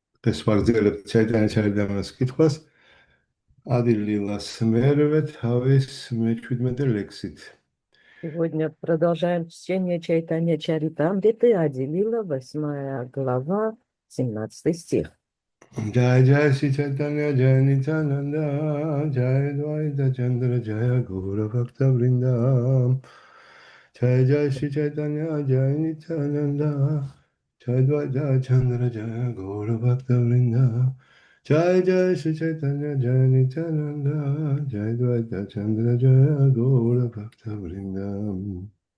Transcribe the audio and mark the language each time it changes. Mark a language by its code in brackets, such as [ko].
[ka] ეს ვაგრძელებთ ჩაიდამას კითხვას. ადი ლილას მერვე თავის მე-17 ლექსით. [ru] Сегодня продолжаем чтение Чайтанья Чаритамриты, Ади-лила, 8 глава, 17 стих. [sa] Jai Jai Shri Chaitanya Jai Nityananda Jai Dvaita Chandra Jai Gaura Bhakta Vrindam Jai Jai Shri Chaitanya Jai Nityananda Jai Dvaita Chandra Jai Gaura Bhakta Vrindam Jai Jai Shri Chaitanya Jai Nityananda Jai Dvaita Chandra Jai Gaura Bhakta Vrindam